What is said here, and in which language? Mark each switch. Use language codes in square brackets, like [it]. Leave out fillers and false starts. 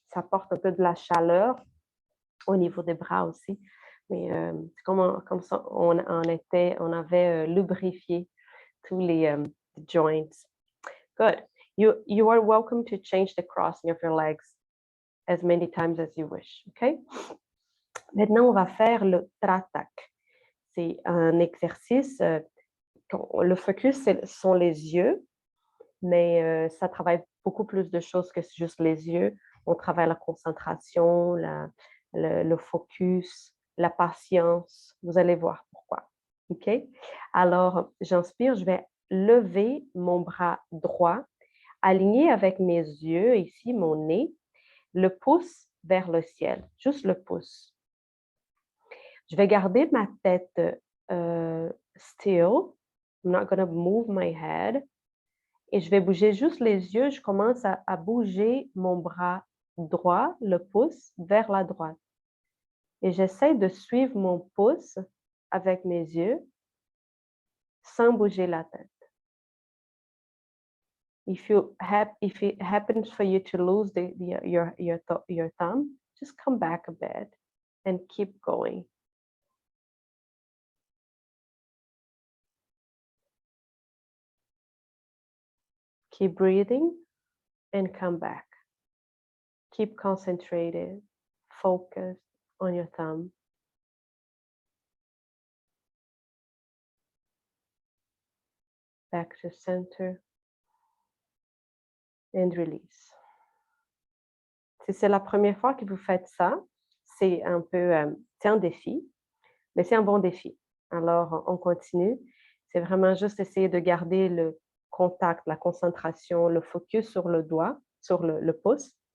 [fr] Ça apporte un peu de la chaleur au niveau des bras aussi. Mais c'est comme ça, on avait lubrifié tous les joints. [en] Good. You are welcome to change the crossing of your legs as many times as you wish. Okay? [fr] Maintenant, on va faire le tratak. C'est un exercice, le focus, ce sont les yeux, mais ça travaille beaucoup plus de choses que juste les yeux. On travaille la concentration, le focus, la patience. Vous allez voir pourquoi. OK? Alors, j'inspire, je vais lever mon bras droit, aligné avec mes yeux, ici, mon nez, le pouce vers le ciel, juste le pouce. Je vais garder ma tête [en] still. I'm not going to move my head. [fr] Et je vais bouger juste les yeux. Je commence à bouger mon bras droit, le pouce, vers la droite. Et j'essaie de suivre mon pouce avec mes yeux sans bouger la tête. [en] If it happens for you to lose your thumb, just come back a bit and keep going. Keep breathing and come back. Keep concentrated, focused on your thumb. Back to center and release. [fr] Si c'est la première fois que vous faites ça, c'est un peu, c'est un défi, mais c'est un bon défi. Alors, on continue. C'est vraiment juste essayer de garder le contact, la concentration, le focus sur le doigt, sur le pouce.